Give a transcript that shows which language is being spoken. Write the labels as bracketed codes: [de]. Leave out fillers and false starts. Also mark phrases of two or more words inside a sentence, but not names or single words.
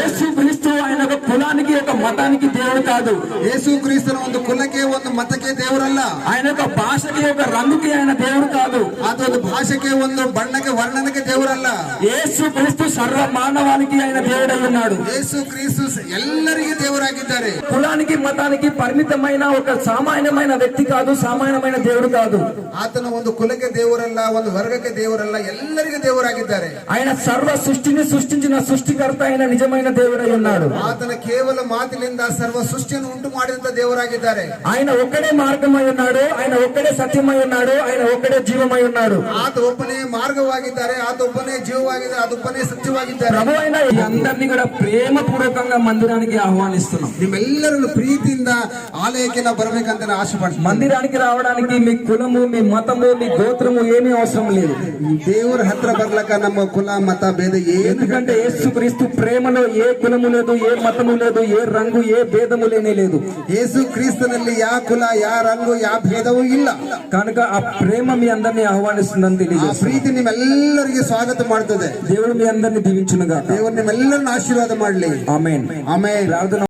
[te] యేసు క్రీస్తు ఆయన ఒక కులానికి ఒక మతానికి దేవుడు కాదు. [kn] ಯೇಸು ಕ್ರಿಸ್ತನ ಒಂದು ಕುಲಕ್ಕೆ ಒಂದು ಮತಕ್ಕೆ ದೇವರಲ್ಲ. [te] ఆయన ఒక భాషకి ఒక రంగుకి ఆయన దేవుడు కాదు. [kn] ಅದೊಂದು ಭಾಷೆಗೆ ಒಂದು ಬಣ್ಣಕ್ಕೆ ವರ್ಣನಕ್ಕೆ ದೇವರಲ್ಲ. [te] యేసు క్రీస్తు సర్వ మానవానికి ఆయన దేవుడై ఉన్నాడు. [kn] ಯೇಸು ಕ್ರಿಸ್ತು ಎಲ್ಲರಿಗೆ ದೇವರಾಗಿದ್ದಾರೆ. [te] కులానికి మతానికి పరిమితమైన ఒక సామాన్యమైన వ్యక్తి కాదు, సామాన్యమైన దేవుడు కాదు. [kn] ಆತನ ಒಂದು ಕುಲಕ್ಕೆ ದೇವರಲ್ಲ, ಒಂದು ವರ್ಗಕ್ಕೆ ದೇವರಲ್ಲ, ಎಲ್ಲರಿಗೆ ದೇವರಾಗಿದ್ದಾರೆ. [te] ఆయన సర్వ సృష్టిని సృష్టించిన సృష్టికర్త అయిన నిజమైన దేవుడై ఉన్నాడు. [kn] ಆತನ ಕೇವಲ ಮಾತಿನಿಂದ ಸರ್ವ ಸೃಷ್ಟಿಯನ್ನು ಉಂಟು ಮಾಡಿದಂತ ದೇವರಾಗಿದ್ದಾರೆ. [te] ఆయన ఒక్కడే మార్గమై ఉన్నాడు, ఆయన ఒక్కడే సత్యమై ఉన్నాడు, ఆయన ఒక్కడే జీవమై ఉన్నాడు. [kn] ಆತ ಒಬ್ಬನೇ ಮಾರ್ಗವಾಗಿದ್ದಾರೆ, ಆತ ಒಬ್ಬನೇ ಜೀವವಾಗಿದ್ದಾರೆ, ಆತೊಬ್ಬನೇ ಸತ್ಯವಾಗಿದ್ದಾರೆ. [te] ప్రభు అయిన అందరినీ కూడా ప్రేమ పూర్వకంగా మందిరానికి ఆహ్వానిస్తున్నాం. [kn] ನಿಮ್ಮೆಲ್ಲರನ್ನು ಪ್ರೀತಿಯಿಂದ ಆಲಯಕ್ಕೆ ನಾವು ಬರಬೇಕಂತ ನಾನು ಆಶೆ ಪಡ್ತೀನಿ. [te] మందిరానికి రావడానికి మీ కులము, మీ మతము, మీ గోత్రము ఏమీ అవసరం లేదు. [kn] ದೇವರ ಹತ್ರ ಬರ್ಲಕ್ಕ ನಮ್ಮ ಕುಲ ಮತ ಭೇದ [te] ఎందుకంటే యేసుక్రీస్తు ప్రేమలో ఏ కులము లేదు, ఏ మతము లేదు, ఏ రంగు, ఏ భేదము లేనే లేదు. [kn] ಯೇಸು ಕ್ರಿಸ್ತನಲ್ಲಿ ಯಾ ಕುಲ ಯಾ ರಂಗು ಯಾ ಭೇದವೂ ಇಲ್ಲ. [te] కనుక ఆ ప్రేమ మీ అందరినీ ఆహ్వానిస్తుందని [kn] ಆ [te] తెలియజేస్తుంది. [kn] ಪ್ರೀತಿ ನಿಮ್ಮೆಲ್ಲರಿಗೆ ಸ್ವಾಗತ ಮಾಡ್ತದೆ. [te] దేవుడు మీ అందరినీ దీవించునుగా. [kn] ದೇವರು ನಿಮ್ಮೆಲ್ಲರನ್ನು ಆಶೀರ್ವಾದ ಮಾಡಲಿ. [te] ఆమేన్. [kn] ಆಮೇಲೆ [te] ప్రార్థన